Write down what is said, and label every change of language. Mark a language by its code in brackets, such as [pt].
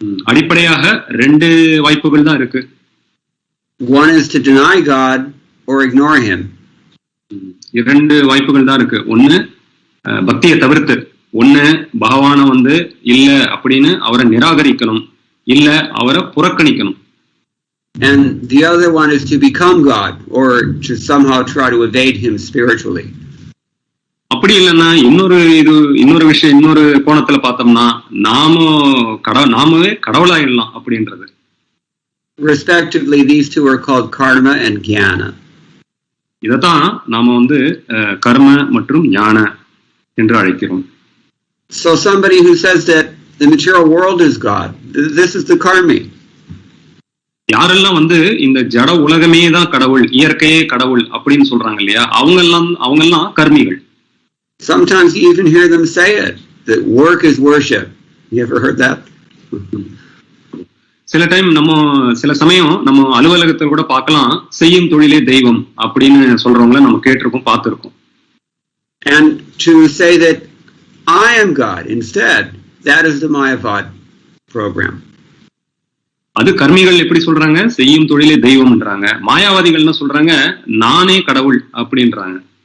[ta] அடிப்படையாக ரெண்டு வாய்ப்புகள் தான் இருக்கு. [en] One is to deny God or ignore him. [ta] இரண்டு வாய்ப்புகள் தான் இருக்கு. ஒண்ணு பக்தியை தவிர்த்து, ஒண்ணு பகவானை வந்து இல்ல அப்படின்னு அவரை நிராகரிக்கணும், இல்ல அவரை புறக்கணிக்கணும். [en] And the other one is to become God or to somehow try to evade him spiritually. [ta] அப்படி இல்லைன்னா இன்னொரு விஷயம், இன்னொரு கோணத்துல பார்த்தோம்னா நாமே கடவுளாயிடலாம் அப்படின்றது. [en] Respectively, these two are called karma and jnana. [ta] இதத்தான் நாம வந்து கர்ம மற்றும் ஞான என்று அழைக்கிறோம். [en] So somebody who says that the material world is God, this is the karmi. [ta] யாரெல்லாம் வந்து இந்த ஜட உலகமே தான் கடவுள், இயற்கையே கடவுள் அப்படின்னு சொல்றாங்க இல்லையா, அவங்கெல்லாம் கர்மிகள். [en] Sometimes you even hear them say it, that work is worship. You ever heard that? [ta] சில டைம் சில சமயம் நம்ம அலுவலகத்தில் கூட பார்க்கலாம், செய்யும் தொழிலே தெய்வம் அப்படின்னு சொல்றவங்கள நம்ம கேட்டிருக்கோம், பார்த்திருக்கோம். [en] And to say that I am God instead, that is the Mayavad program. [ta] அது கர்மிகள் எப்படி சொல்றாங்க, செய்யும் தொழிலே தெய்வம்ன்றாங்க. மாயாவாதிகள் என்ன சொல்றாங்க, நானே கடவுள் அப்படின்றாங்க.